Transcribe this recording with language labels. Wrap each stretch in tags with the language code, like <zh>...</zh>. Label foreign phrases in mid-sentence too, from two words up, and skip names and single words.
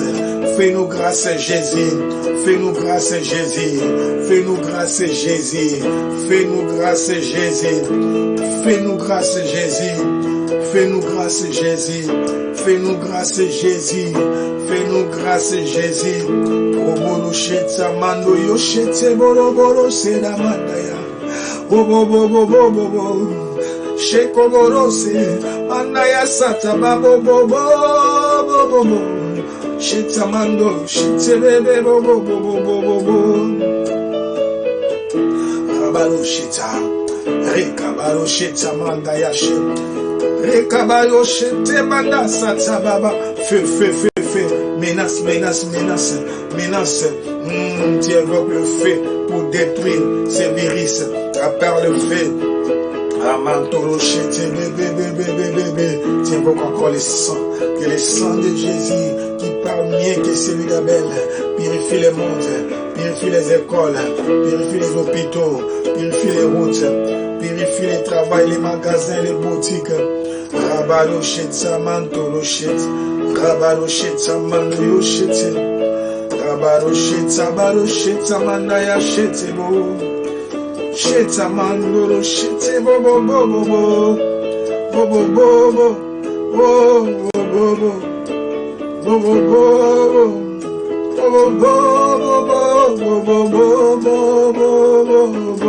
<fr>Fais-nous grâce, Jésus. Fais-nous grâce, Jésus. Fais-nous grâce, Jésus. Fais-nous grâce, Jésus. Fais-nous grâce, Jésus. Fais-nous grâce, Jésus. Fais-nous grâce, Jésus. Fais-nous grâce, Jésus. Obolo shetsa mando yo shetse boro boro seda mandaya. Bobo bobo bobo bobo. Sheko boro se mandaya sata babo bobo bobo bobo. Shetsa mando shetse bebe bobo bobo bobo bobo. Rabalo shetsa. Rekabalo shetsa mandaya she. Rekabalo shetse manda sata baba. Feu feu feu feu. Menace, menace, menace, menace. Tu évoques le feu pour détruire ces virus. Appelle le feu. Tu évoques encore le sang. Que le sang de Jésus, qui parle mieux que celui d'Abel, purifie le monde, purifie les écoles, purifie les hôpitaux, purifie les routes, purifie les travail, les magasins, les boutiques. Rabalo shetsa mantolo shet. Rabalo shetsa mando shete. Rabalo shetsa baro shetsa mandaya shete bo. Shetsa mando shete bo bo bo bo bo bo bo bo bo bo bo bo bo bo bo bo.</fr>